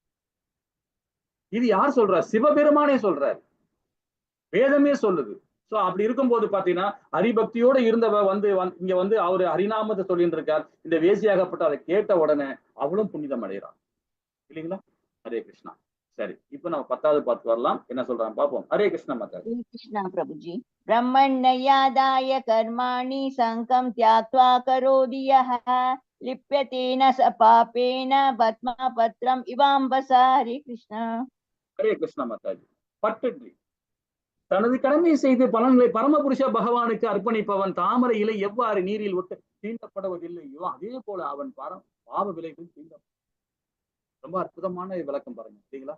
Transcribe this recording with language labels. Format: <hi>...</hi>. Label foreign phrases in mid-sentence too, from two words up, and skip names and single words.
<ta>இது யார் சொல்றா, சிவபெருமானே சொல்றார், வேதமே சொல்லுது. சோ அப்படி இருக்கும்போது பாத்தீங்கன்னா ஹரிபக்தியோட இருந்தவ வந்து இங்க வந்து அவரு ஹரிநாமத்தை சொல்லிட்டு இருக்கார், இந்த வேசியாகப்பட்ட அதை கேட்ட உடனே அவளும் புனிதம் அடைகிறான் இல்லைங்களா. ஹரே கிருஷ்ணா. சரி, இப்ப நம்ம 10வது பார்த்து வரலாம், என்ன சொல்றாங்க பாப்போம். ஹரே கிருஷ்ணா மாதா.</ta> <sa>कृष्ण प्रभुजी। ब्रह्मण्ययादाय कर्माणि संकं त्याक्त्वा करोति यः लिप्यते न स पापेन पद्मपत्रम् इवाम्बसा। हरे कृष्ण.</sa> <ta>ஹரே கிருஷ்ணா மாதாஜி. பற்றற்றி தனது கடமையை செய்து பலன்களை பரமபுருஷ பகவானுக்கு அர்ப்பணிப்பவன் தாமரை இலை எவ்வாறு நீரில் விட்டு தீண்டப்படுவதில்லையோ அதே போல அவன் பாவ விலைகள் தீண்ட. ரொம்ப அற்புதமான விளக்கம் பாருங்க சரிங்களா.</ta>